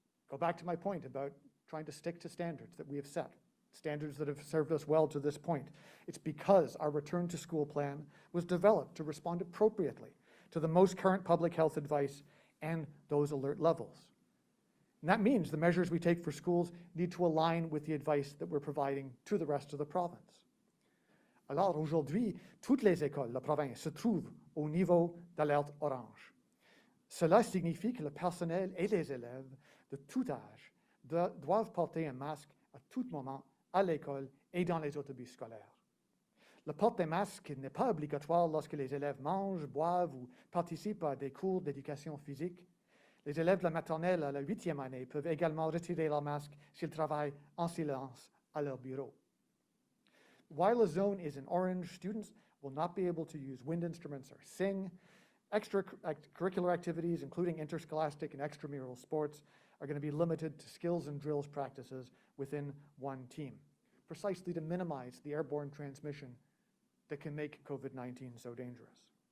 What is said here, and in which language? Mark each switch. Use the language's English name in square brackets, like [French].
[English] Go back to my point about trying to stick to standards that we have set, standards that have served us well to this point. It's because our return to school plan was developed to respond appropriately to the most current public health advice and those alert levels. And that means the measures we take for schools need to align with the advice that we're providing to the rest of the province. [French] Alors aujourd'hui, toutes les écoles de la province se trouvent au niveau d'alerte orange. Cela signifie que le personnel et les élèves de tout âge doivent porter un masque à tout moment à l'école et dans les autobus scolaires. Le port des masques n'est pas obligatoire lorsque les élèves mangent, boivent ou participent à des cours d'éducation physique. Les élèves de la maternelle à la 8e année peuvent également retirer leur masque s'ils travaillent en silence à leur bureau. [English] While a zone is in orange, students will not be able to use wind instruments or sing. Extracurricular activities, including interscholastic and extramural sports, are going to be limited to skills and drills practices within one team, precisely to minimize the airborne transmission that can make COVID-19 so dangerous.